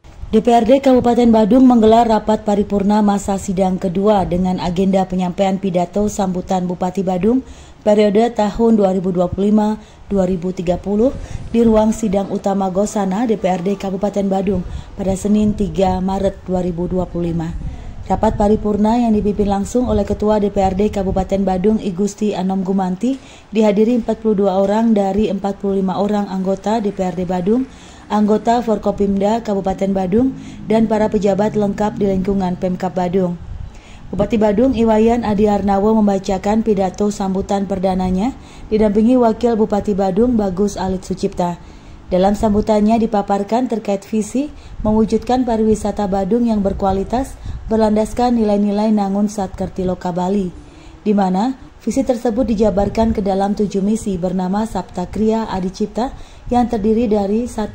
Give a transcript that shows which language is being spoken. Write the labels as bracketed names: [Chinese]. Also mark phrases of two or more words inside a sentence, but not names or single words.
[Indonesian] DPRD Kabupaten Badung menggelar rapat paripurna masa sidang kedua dengan agenda penyampaian pidato sambutan Bupati Badung periode tahun 2025-2030 di ruang sidang utama Gosana DPRD Kabupaten Badung pada Senin 3 Maret 2025. Rapat paripurna yang dipimpin langsung oleh Ketua DPRD Kabupaten Badung I Gusti Anom Gumanti dihadiri 42 orang dari 45 orang anggota DPRD Badung, anggota Forkopimda Kabupaten Badung, dan para pejabat lengkap di lingkungan Pemkab Badung. Bupati Badung Iwayan Adi Arnawo membacakan pidato sambutan perdananya didampingi Wakil Bupati Badung Bagus Alit Sucipta. Dalam sambutannya dipaparkan terkait visi mewujudkan pariwisata Badung yang berkualitas berlandaskan nilai-nilai Nangun Satkerti Loka Bali, di mana visi tersebut dijabarkan ke dalam 7 misi bernama Sabta Kriya Adi Cipta yang terdiri dari 1.